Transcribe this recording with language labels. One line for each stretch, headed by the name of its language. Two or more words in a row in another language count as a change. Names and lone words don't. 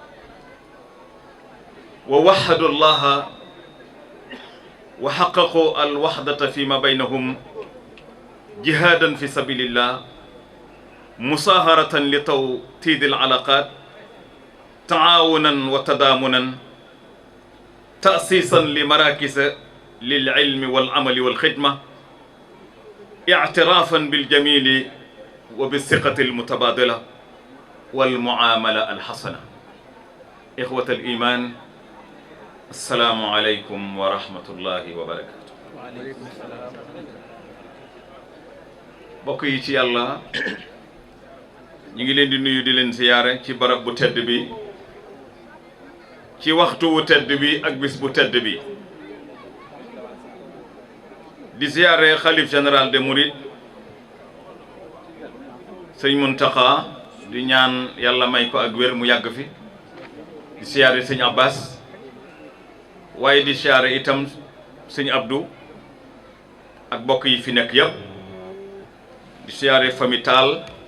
Arabic: ووحدوا الله وحققوا الوحدة فيما بينهم جهادا في سبيل الله مصاهرة لتوطيد العلاقات تعاونا وتضامنا تأسيسا لمراكز للعلم والعمل والخدمة اعترافا بالجميل وبالثقة المتبادلة والمعاملة الحسنة. إخوة الإيمان السلام عليكم ورحمة الله وبركاته. وعليكم السلام.
Wolof: bokk yi ci yàlla ñu ngi leen di nuyu di leen ziyaare ci barab bu tedd bi ci waxtu wu tedd bi ak bis bu tedd bi di ziyaare xalif
French: général des mourides
Wolof: sëñ Muntaxa di ñaan yàlla may ko ak wér mu yàgg fi di ziyaare sëñ Abbas waaye di ziyaare itam sëñ Abdou ak bokk yi fi nekk yépp di siyaare famille Tall